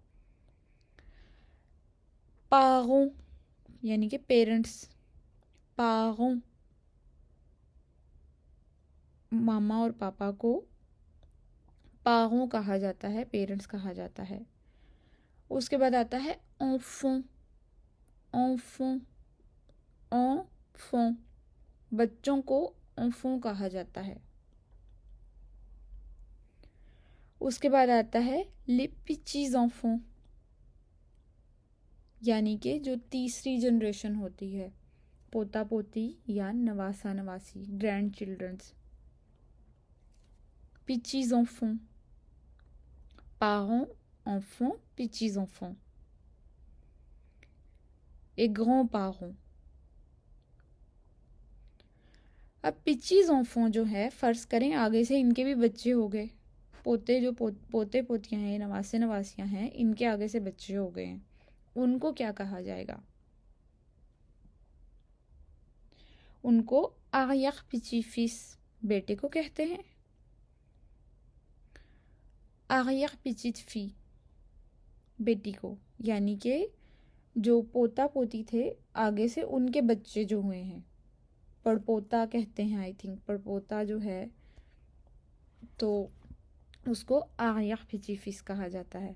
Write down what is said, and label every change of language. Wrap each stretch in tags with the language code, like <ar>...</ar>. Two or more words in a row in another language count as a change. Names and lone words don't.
<ur>پاروں یعنی کہ پیرنٹس، پاروں ماما اور پاپا کو پاروں کہا جاتا ہے، پیرنٹس کہا جاتا ہے. اس کے بعد آتا ہے</ur> <fr>enfant، enfant، enfant.</fr> <ur>بچوں کو enfant کہا جاتا ہے. اس کے بعد آتا ہے</ur> <fr>les petits enfants،</fr> <ur>یعنی کہ جو تیسری جنریشن ہوتی ہے، پوتا پوتی یا نواسا نواسی،</ur> <en>grand childrens.</en> <fr>petits enfants، parents، enfants، petits enfants. et grands parents.</fr> <ur>اب</ur> <fr>petits enfants</fr> <ur>جو ہے فرض کریں آگے سے ان کے بھی بچے ہو گئے پوتے جو پوتے پوتیاں ہیں، نواسے نواسیاں ہیں، ان کے آگے سے بچے ہو گئے ہیں، ان کو کیا کہا جائے گا؟ ان کو</ur> <fr>arrière-petit-fils</fr> <ur>بیٹے کو کہتے ہیں،</ur> <fr>arrière-petite-fille</fr> <ur>بیٹی کو، یعنی کہ جو پوتا پوتی تھے آگے سے ان کے بچے جو ہوئے ہیں، پڑپوتا کہتے ہیں،</ur> <en>I think</en> <ur>پڑپوتا جو ہے تو اس کو</ur> <fr>arrière-petit-fils</fr> <ur>کہا جاتا ہے.</ur>